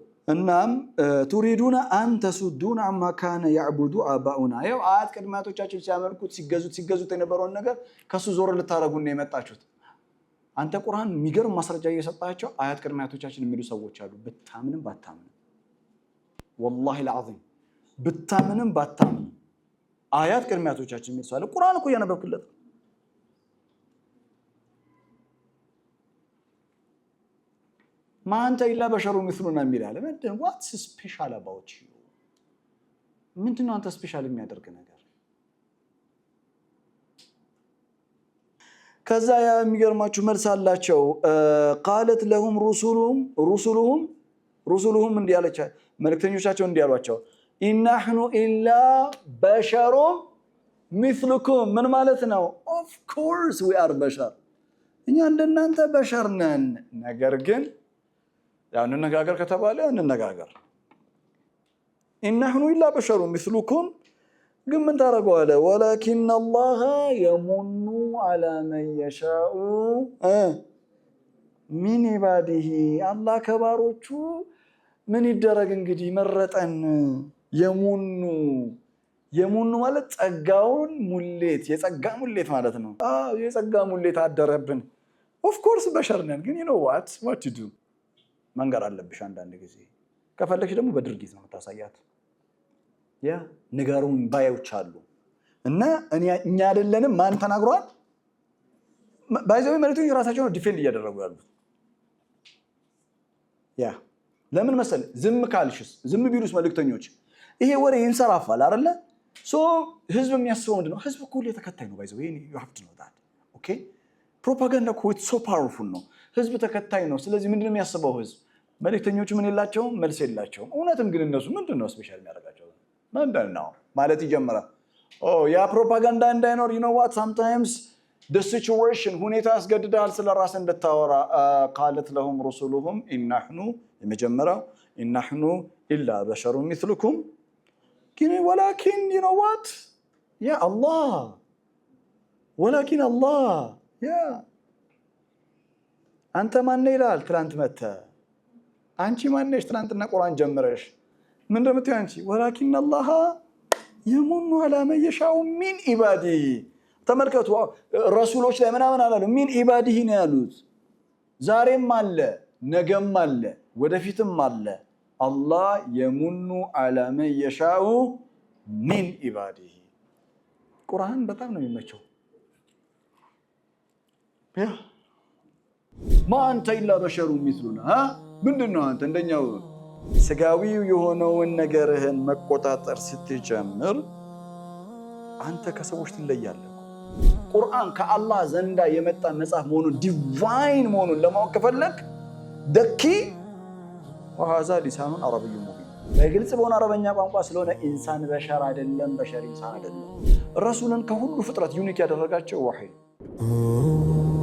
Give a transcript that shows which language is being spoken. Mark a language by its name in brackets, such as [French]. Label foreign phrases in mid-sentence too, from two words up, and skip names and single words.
[Amharic] እናም [Arabic] تريدون أن تصدونا عما كان يعبد آباؤنا [Amharic] ያው አያት ቅድማቶቻችን ሲያመልኩት ሲገዙት የነበረውን ነገር ከሱ ዞር ልታረጉና የመጣችሁት አንተ ቁርአን የሚገርም ማስረጃ እየሰጣቸው አያት ቅድማቶቻችን የሚሉ ሰዎች አሉ። ብታምንም ባታምንም [Arabic] والله العظيم [Amharic] ብታምንም ባታምንም አያት ቅድማቶቻችን የሚሉ ሰው ቁርአን እኮ ያነበብክለት [Arabic] ما أنت إلا بشر مثلنا ميراله [English] what's special about you [Amharic] ምንድነው አንተ ስፔሻል የሚያደርግ ነገር ከዛ የሚገርማችሁ መልስ አላቸው [Arabic] قالت لهم رسلهم [Amharic] እንዲያለቻ መልእክተኞቻቸው እንዲያሏቸው إن [Arabic] نحن إلا بشر مثلكم [Amharic] ምን ማለት ነው [English] of course we are [Amharic] بشر እኛ እንደናንተ በሸር ነን ነገር ግን ያው እንነጋገር ከተባለ እንነጋገር [Arabic] إن نحن إلا بشر مثلكم [Amharic] ግን ምን ታረጋዋለ [Arabic] ولكن الله يمن على من يشاء من عباده الله [Amharic] ከባሮቹ ምን ይደረግ እንግዲህ መረጠን የሙኑ ማለት ጸጋውን ሙሌት የጸጋ ሙሌት ማለት ነው የጸጋ ሙሌት አደረብን [English] of course [Amharic] በሸር ነን ግን [English] you know what to do [Amharic] መንገር አለብሽ አንዳንድ ጊዜ ከፈለግሽ ደግሞ በድርጊት ነው ታሳያት ያ ንገሩን ባዮች አሉ እና እኛ አይደለንም ማን ተናግሯል ባይዘው መልእክተኞች ራሳቸውን ዲፌንድ እያደረጉ ያሉት ያ ለምን መሰል ዝም ካልሽስ ዝም ቢሉስ መልእክተኞች ይሄ ወሬ ይንሰራፋል አይደለ ሶ ህዝብ የሚያስበው ምንድነው ህዝብ እኮ ለተከታይ ነው ባይዘው [English] you have to know that okay [Amharic] ፕሮፓጋንዳ እኮ [English] it's so powerful [Amharic] ነው ህዝብ ተከታይ ነው ስለዚህ ምንድነው የሚያስበው ህዝብ መልእክተኞቹ ምን ይላቸው መልስ የላቸው እውነትም ግን እነሱ ምንድነው ስፔሻል የሚያደርጋቸው ምንድነው ማለት ይጀምራል ያ ፕሮፓጋንዳ እንዳይኖር [English] you know what sometimes the situation [Amharic] ሁኔታ ያስገድዳል ስለራስ እንድታወራ [Arabic] قالت لهم رسلهم إن نحن [Amharic] የመጀመሪያው [Arabic] إن نحن إلا بشر مثلكم ولكن [English] you know what [Arabic] يا الله ولكن الله يا [Amharic] አንተ ማን ይላል ትላንት መተ አንቺ ማን ነሽ ትላንትና ቁርአን ጀምረሽ ምን እንደምትይ አንቺ [Arabic] ولكن الله يمن على من يشاء من عباده [Amharic] ተመልከቱ ረሱሎች ላይ ምናምን አላሉ [Arabic] من عباده [Amharic] ነው ያሉት ዛሬም አለ ነገም አለ ወደፊትም አለ [Arabic] الله يمن على من يشاء من عباده [Amharic] ቁርአን በጣም ነው የሚመቸው ያ [Arabic] ما أنت إلا بشر مثلنا [Amharic] ምንድነው አንተ እንደኛው ስጋዊው የሆነውን ነገርህን መቆጣጠር ስትጀምር አንተ ከሰዎች ትለያለህ ቁርአን ከአላህ ዘንዳ የመጣ መጽሐፍ መሆኑን ዲቫይን መሆኑን ለማወቅ ከፈለክ ደኪ [Arabic] وهذا لسان عربي مبين [Amharic] በግልጽ በሆነ አረበኛ ቋንቋ ስለሆነ ኢንሳን በሸር አይደለም በሸር ኢንሳን አይደለም ረሱልን ከሁሉ ፍጥረት ዩኒክ ያደረጋቸው ወህይ